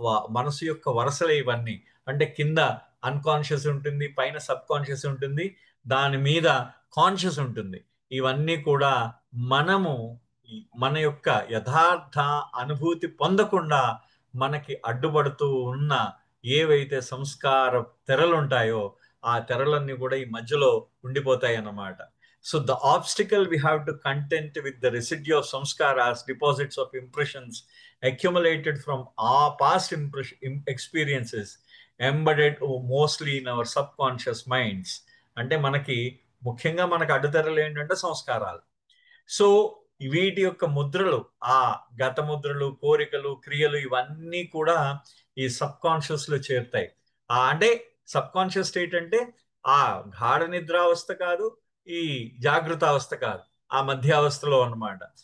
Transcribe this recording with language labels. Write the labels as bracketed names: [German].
[Telugu] మనసు యొక్క వరుసలే ఇవన్నీ. అంటే కింద అన్కాన్షియస్ ఉంటుంది, పైన సబ్ కాన్షియస్ ఉంటుంది, దాని మీద కాన్షియస్ ఉంటుంది. ఇవన్నీ కూడా మనము మన యొక్క యథార్థ అనుభూతి పొందకుండా మనకి అడ్డుపడుతూ ఉన్న ఏవైతే సంస్కార తెరలు ఉంటాయో ఆ తెరలన్నీ కూడా ఈ మధ్యలో ఉండిపోతాయి అన్నమాట. [English] So the obstacle we have to contend with the residue of samskaras, deposits of impressions accumulated from our past experiences, embedded mostly in our subconscious minds. [Telugu] అంటే ముఖ్యంగా మనకు అడ్డుతెరలు ఏంటంటే సంస్కారాలు. సో వీటి యొక్క ముద్రలు, ఆ గత ముద్రలు, కోరికలు, క్రియలు, ఇవన్నీ కూడా ఈ సబ్ కాన్షియస్ లో చేరుతాయి. అంటే సబ్ కాన్షియస్ స్టేట్ అంటే ఆ గాఢ నిద్రావస్థ కాదు, ఈ జాగృతావస్థ కాదు, ఆ మధ్యావస్థలో అన్నమాట.